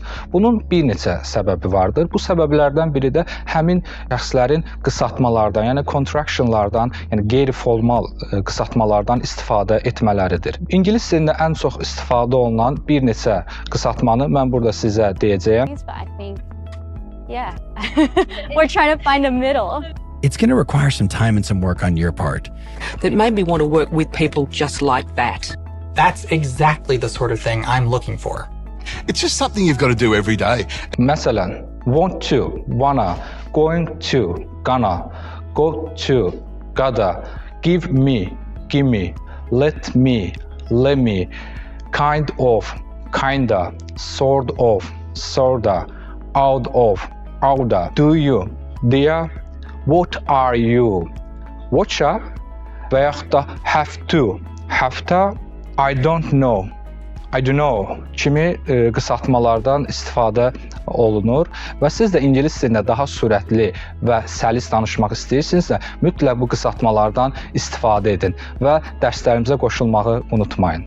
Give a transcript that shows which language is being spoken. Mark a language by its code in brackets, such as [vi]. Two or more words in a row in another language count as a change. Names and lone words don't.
[az] Bunun bir neçə səbəbi vardır. Bu səbəblərdən biri də həmin şəxslərin qısaltmalardan, yəni contractionlardan, yəni qeyri-formal qısaltmalardan istifadə etmələridir. İngilis dilində ən çox istifadə olunan bir neçə qısaltmanı mən burada sizə deyəcəyəm. [en] Yeah, we're trying to find a middle. It's going to require some time and some work on your part. That made me want to work with people just like that. That's exactly the sort of thing I'm looking for. It's just something you've got to do every day. Məsələn, want to, wanna, going to, gonna, go to, gotta, give me, gimme, let me, lemme, kind of, kinda, sort of, sorta, out of, oughta, do you, dear, what are you, [az] watcha və yaxud da [en] have to, I don't know, I don't know [az] kimi qısaltmalardan istifadə olunur və siz də ingilis dilində daha sürətli və səlis danışmaq istəyirsinizsə, mütləq bu qısaltmalardan istifadə edin və dərslərimizə qoşulmağı unutmayın.